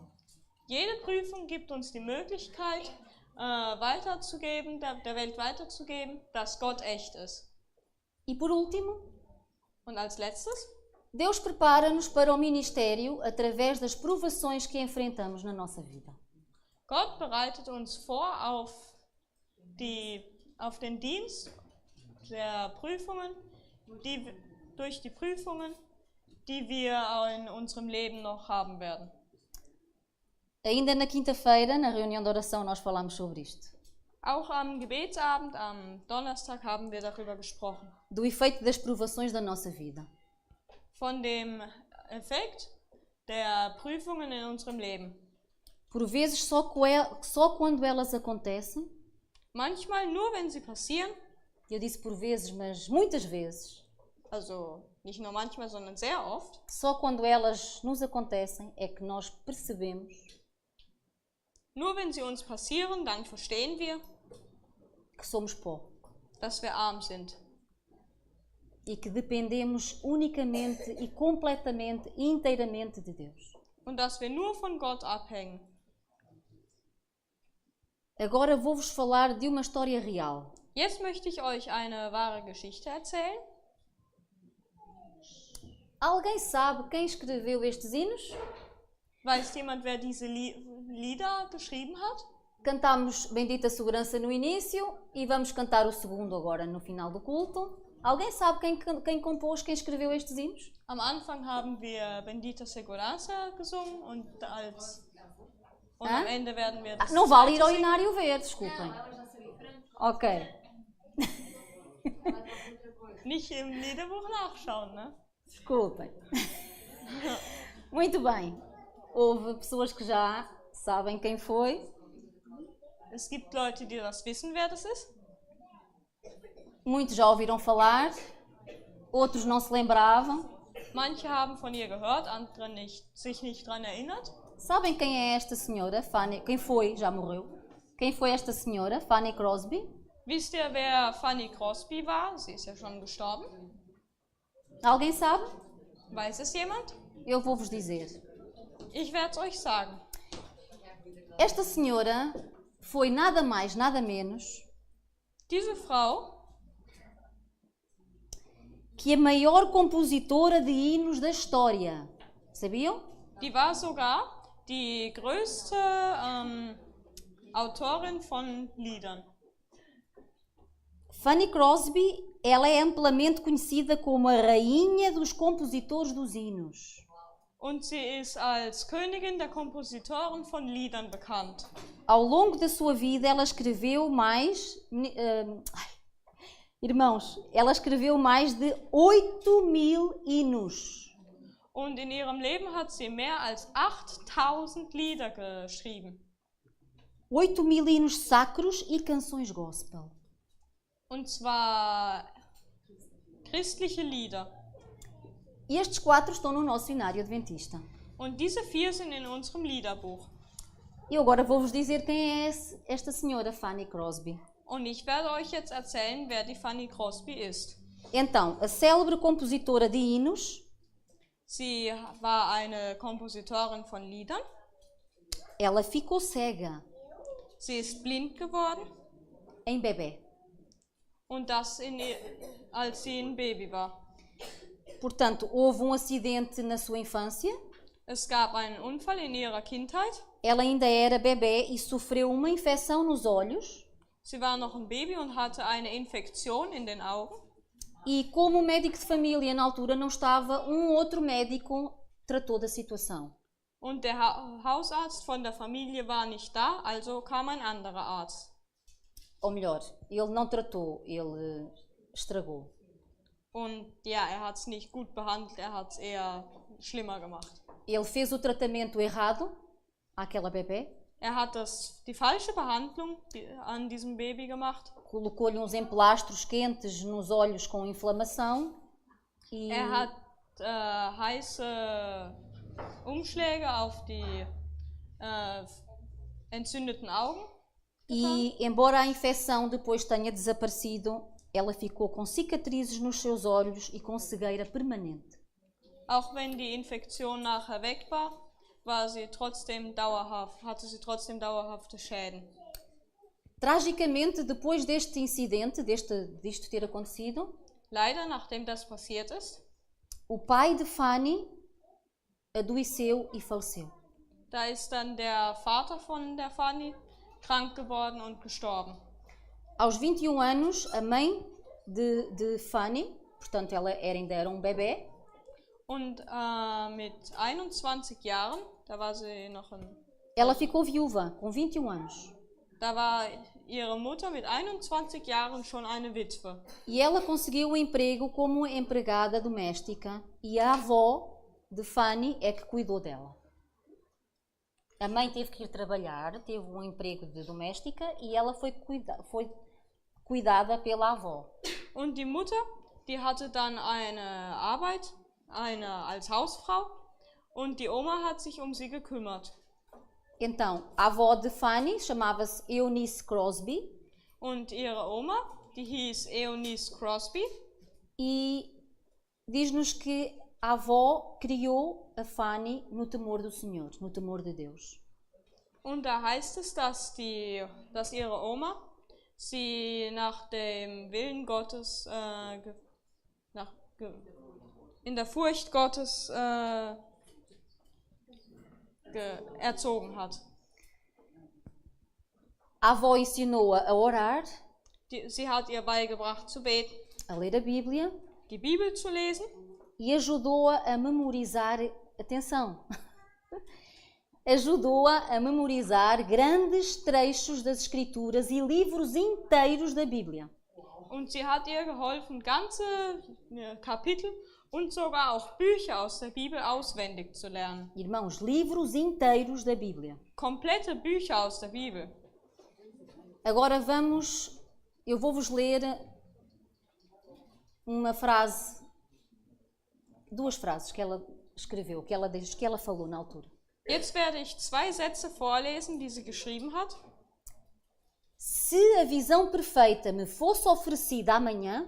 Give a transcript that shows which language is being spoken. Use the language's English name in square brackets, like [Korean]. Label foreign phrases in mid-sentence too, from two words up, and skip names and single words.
[German] Jede Prüfung gibt uns die Möglichkeit, weiterzugeben, der Welt weiterzugeben, dass Gott echt ist. [Portuguese] E por último, [German] Und als letztes, [Portuguese] Deus prepara-nos para o ministério através das provações que enfrentamos na nossa vida. [German] Gott bereitet uns vor auf den Dienst der Prüfungen, durch die Prüfungen, die wir in unserem Leben noch haben werden. [Portuguese] Ainda na quinta-feira, na reunião de oração, nós falámos sobre isto. [German] Auch am Gebetsabend, am Donnerstag, haben wir darüber gesprochen. [Portuguese] Do efeito das provações da nossa vida. [German] Von dem Effekt der Prüfungen in unserem Leben. [Portuguese] Por vezes, só quando elas acontecem, [German] Manchmal nur, wenn sie passieren, [Portuguese] eu disse por vezes, mas muitas vezes, [German] also nicht nur manchmal, sondern sehr oft, [Portuguese] só quando elas nos acontecem é que nós percebemos [German] nur wenn sie uns passieren, dann verstehen wir, [Portuguese] que somos pó [German] dass wir arm sind [Portuguese] e que dependemos unicamente e completamente e inteiramente de Deus. [German] und dass wir nur von Gott abhängen. [Portuguese] Agora vou-vos falar de uma história real. [German] Jetzt möchte ich euch eine wahre Geschichte erzählen. [Portuguese] Alguém sabe quem escreveu estes hinos? [German] Weiß jemand, wer diese Lieder geschrieben hat? [Portuguese] Cantámos Bendita Segurança no início e vamos cantar o segundo agora no final do culto. Alguém sabe quem compôs, quem escreveu estes hinos? [German] Am Anfang haben wir Bendita Segurança gesungen und am Ende werden wir das [Portuguese] Não vale ir [German] zweite [Portuguese] ao [German] singen. [Portuguese] inário ver, desculpem. Ok. [German] Nicht im Liederbuch nachschauen, ne? [Portuguese] Desculpem. Muito bem. Houve pessoas que já sabem quem foi. [German] Es gibt Leute, die das wissen, wer das ist. [Portuguese] Muitos já ouviram falar. Outros não se lembravam. [German] Manche haben von ihr gehört, andere sich nicht daran erinnert. [Portuguese] Sabem quem é esta senhora? Quem foi? Já morreu. Quem foi esta senhora? Fanny Crosby. [German] Wisst ihr, wer Fanny Crosby war? Sie ist ja schon gestorben. [Portuguese] Alguém sabe? [German] Weiß es jemand? [Portuguese] Eu vou-vos dizer. [German] Ich werde es euch sagen. [Portuguese] Esta senhora foi nada mais, nada menos [German] Diese Frau [Portuguese] que a maior compositora de hinos da história. Sabiam? [German] Die war sogar die größte Autorin von Liedern. [Portuguese] Fanny Crosby, ela é amplamente conhecida como a rainha dos compositores dos hinos. [German] Und sie ist als Königin der Kompositoren von Liedern bekannt. [Portuguese] Ao longo da sua vida, ela escreveu irmãos, ela escreveu mais de 8.000 hinos. [German] Und in ihrem Leben hat sie mehr als 8000 Lieder geschrieben. [Portuguese] 8.000 hinos sacros e canções gospel. [German] Und zwar christliche Lieder. [Portuguese] E estes 4 estão no nosso Inário Adventista. [German] Und diese 4 sind in unserem Liederbuch. [Portuguese] E agora vou-vos dizer quem é esta senhora Fanny Crosby. [German] Und ich werde euch jetzt erzählen, wer die Fanny Crosby ist. [Portuguese] Então, a célebre compositora de hinos, [German] Sie war eine Kompositorin von Liedern. [Portuguese] ela ficou cega [German] Sie ist blind geworden. [Portuguese] em bebê. [German] Und das als sie ein Baby war. [Portuguese] Portanto, houve um acidente na sua infância. [German] Es gab einen Unfall in ihrer Kindheit. [Portuguese] Ela ainda era bebê e sofreu uma infecção nos olhos. [German] Sie war noch ein Baby und hatte eine Infektion in den Augen. [Portuguese] E como o médico de família na altura não estava, um outro médico tratou da situação. [German] Und der Hausarzt von der Familie war nicht da, also kam ein anderer Arzt. [Portuguese] Ou melhor, ele não tratou, ele estragou. [German] Und ja, er hat es nicht gut behandelt, er hat es eher schlimmer gemacht. [Portuguese] Ele fez o tratamento errado àquela bebê. [German] Er hat die falsche Behandlung an diesem Baby gemacht. [Portuguese] Colocou-lhe uns emplastros quentes nos olhos com inflamação. E [German] Er hat heiße Umschläge auf die entzündeten Augen. [Portuguese] E, embora a infecção depois tenha desaparecido, ela ficou com cicatrizes nos seus olhos e com cegueira permanente. [German] Auch wenn die Infektion nachher weg war, hatte sie trotzdem dauerhafte Schäden. [Portuguese] Tragicamente, depois deste incidente, disto ter acontecido, [German] Leider, nachdem das passiert ist, [Portuguese] o pai de Fanny adoeceu e faleceu. [German] da ist dann der Vater von der Fanny krank geworden und gestorben. [Portuguese] Aos 21 anos, a mãe de Fanny, portanto ela ainda era um bebê, [German] Und mit 21 Jahren, da war sie noch [Portuguese] ela ficou viúva com 21 anos. [German] da war ihre Mutter mit 21 Jahren schon eine Witwe. [Portuguese] E ela conseguiu um emprego como empregada doméstica e a avó de Fanny é que cuidou dela. A mãe teve que ir trabalhar, teve um emprego de doméstica e ela foi cuidada pela avó. [German] Und die Mutter, die hatte dann eine Arbeit, als Hausfrau, und die Oma hat sich um sie gekümmert. [Portuguese] Então, a avó de Fanny chamava-se Eunice Crosby [German] Und ihre Oma, die hieß Eunice Crosby, [Portuguese] e diz-nos que a avó criou a Fanny no temor do Senhor, no temor de Deus. [German] Und da heißt es, dass ihre Oma sie nach dem Willen Gottes, in der Furcht Gottes erzogen hat. [Portuguese] A avó ensinou-a a orar, [German] Sie hat ihr beigebracht zu beten, [Portuguese] a ler a Bíblia [German] die Bibel zu lesen [Portuguese] e ajudou-a a memorizar, atenção, ajudou-a a memorizar grandes trechos das Escrituras e livros inteiros da Bíblia. [German] und sie hat ihr geholfen, ganze Kapitel und sogar auch Bücher aus der Bibel auswendig zu lernen. [Portuguese] Irmãos, livros inteiros da Bíblia. [German] Komplette Bücher aus der Bibel. [Portuguese] Agora eu vou-vos ler uma frase, duas frases que ela escreveu, que ela falou na altura. [German] Jetzt werde ich 2 Sätze vorlesen, die sie geschrieben hat. [Portuguese] Se a visão perfeita me fosse oferecida amanhã,